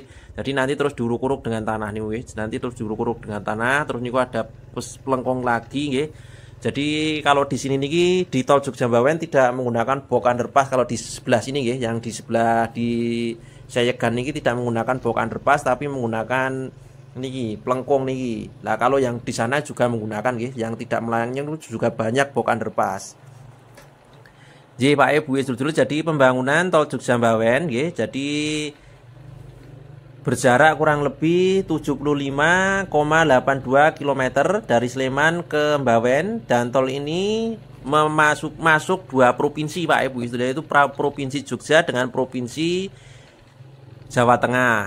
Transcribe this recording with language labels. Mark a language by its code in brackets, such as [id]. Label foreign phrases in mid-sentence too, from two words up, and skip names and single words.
[id] Jadi nanti terus diuruk-uruk dengan tanah nih, nanti terus diuruk-uruk dengan tanah, terus niku ada pelengkung lagi nggih. Jadi kalau di sini niki di tol Jogja Mbawen tidak menggunakan bok underpass. Kalau di sebelah sini nggih, yang di sebelah di Seyegan niki tidak menggunakan bok underpass tapi menggunakan niki pelengkung niki. Lah kalau yang di sana juga menggunakan nggih, yang tidak melayangnya juga banyak bok underpass. Jadi Pak Ibu sedulur, jadi pembangunan tol Jogja Mbawen nggih, jadi berjarak kurang lebih 75,82 km dari Sleman ke Mbawen, dan tol ini masuk 2 provinsi Pak Ibu sedulur, yaitu Provinsi Jogja dengan Provinsi Jawa Tengah.